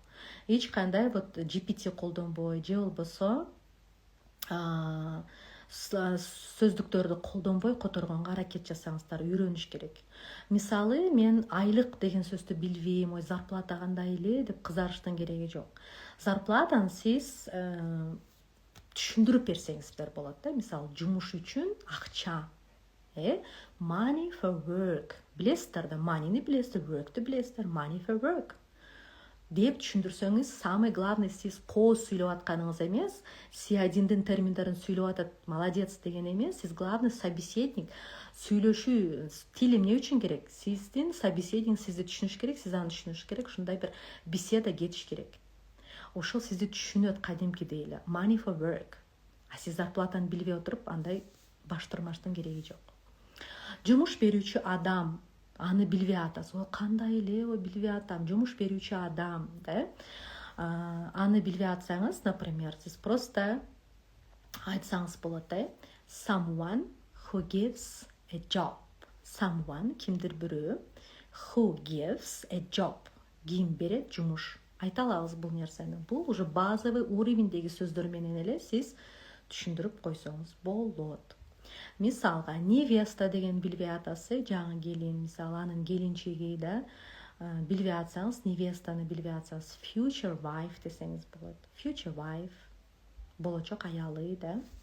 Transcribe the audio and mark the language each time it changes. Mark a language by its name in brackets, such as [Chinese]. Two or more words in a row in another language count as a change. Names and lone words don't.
[Kyrgyz] Эч кандай вот GPT колдонбой, же болбосо сөздүктөрдү колдонбой которгонго аракет жасаңыздар, үйрөнүш керек. Мисалы, мен айлык деген сөздү билбейм, ой зарплата кандай эле деп кызарыштын кереги жок. Зарплатаны сиз түшүндүрүп берсеңиздер болот да. Мисалы, жумуш үчүн акча. [English] Money for work. [Kyrgyz] Билесиздер да, money'ни билесиздер, work'ты билесиздер, [English] money for work [Kyrgyz] деп түшүндүрсөңүз, [Russian] самый главный, [Kyrgyz] сиз кооз сүйлөп атканыңыз эмес, C1-дин терминдерин сүйлөп атат, молодец деген эмес, сиз [Russian] главный собеседник. [Kyrgyz] Сүйлөшүү тил эмне үчүн керек? Сиздин собеседник сизди түшүнүш керек, сиз аны түшүнүш керек, ушундай бир беседа кетиш керек. Ошол сизди түшүнөт кадимкидей эле. [English] Money for work. [Kyrgyz] Сиз зарплатаны билбей отуруп, андай баш турмаштын кереги жок. Жумуш берүүчү адам, аны билбей атасыз. Ой, кандай эле, ой билбей атам. Жумуш берүүчү адам, да? Аны билбей атсаңыз, например, сиз просто айтсаңыз болот, да? [English] Someone who gives a job. Someone, [Kyrgyz] кимдир бирөө, [English] who gives a job. [Kyrgyz] Ким берет жумуш. Айта алабыз бул нерсени. Бул [Russian] уже базовый уровеньдеги [Kyrgyz] сөздөр менен эле сиз түшүндүрүп койсоңуз болот. Мисалга, невеста деген билбей атасы, жаңы келин, мисалы, анын келинчеги да, билбей атсаңыз, невестаны билбей атсаңыз, [English] future wife [Kyrgyz] десеңиз болот. [English] Future wife, [Kyrgyz] болочок аялы, да.